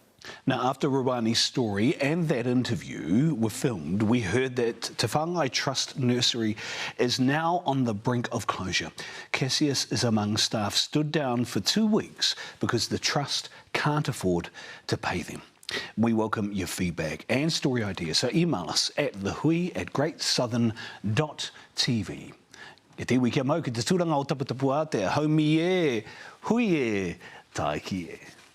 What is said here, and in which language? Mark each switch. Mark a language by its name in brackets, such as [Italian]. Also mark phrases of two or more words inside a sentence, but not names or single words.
[English] Now, after Rawani's story and that interview were filmed, we heard that Te Whangai Trust Nursery is now on the brink of closure. Cassius is among staff stood down for 2 weeks because the trust can't afford to pay them. We welcome your feedback and story ideas, so email us at thehui@greatsouthern.tv. [Māori] E te iwi kia mau ki te tūranga o taputapu a te haumi e, hui e, taiki e.